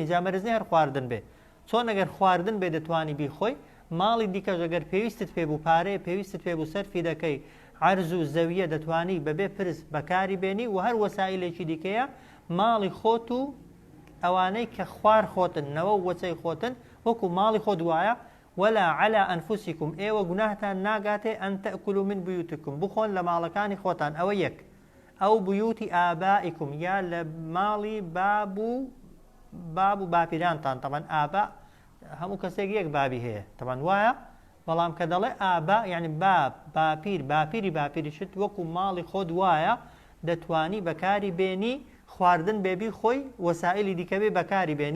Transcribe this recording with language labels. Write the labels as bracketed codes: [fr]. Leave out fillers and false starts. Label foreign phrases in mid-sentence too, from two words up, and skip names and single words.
[ckb] جا مەرزنی هەر خواردن بێ، چۆن ئەگەر خواردن بێ دەتوانی بیخۆی ماڵی دیکەش ئەگەر پێویستت پێ بوو پارەیە پێویستت پێ بوو سەرفی دەکەی عەرز و زەویە دەتوانی بەبێ پرس بەکاری بێنی و هەر وەسایلێکی دیکەیە. ماڵی خۆت و ئەوانەی کە خوار خۆتن نەوە وەچەی خۆتن وەکو ماڵی خۆت وایە. [ar] ولا على أنفسكم [ckb] ئێوە گوناهتان ناگاتێ [ar] ئەن تەئکولوا من بویوتکم [ckb] بخۆن لە ماڵەکانی خۆتان. ئەوە یەک. [ar] ئەو بویوتی ئابائیکم [ckb] یا لە ماڵی باب و باپیرانتان. طبعا ئابا هەموو کەسێک یەک بابی هەیە طبعا وایە، بەڵام کە دەڵێ ئابا یعنی باب باپیر باپیری باپیریشت وەکو ماڵی خۆت وایە دەتوانی بەکاری بێنی خواردن بێبی خۆی وەسائلی دیکە بێ بەکاری بێنی.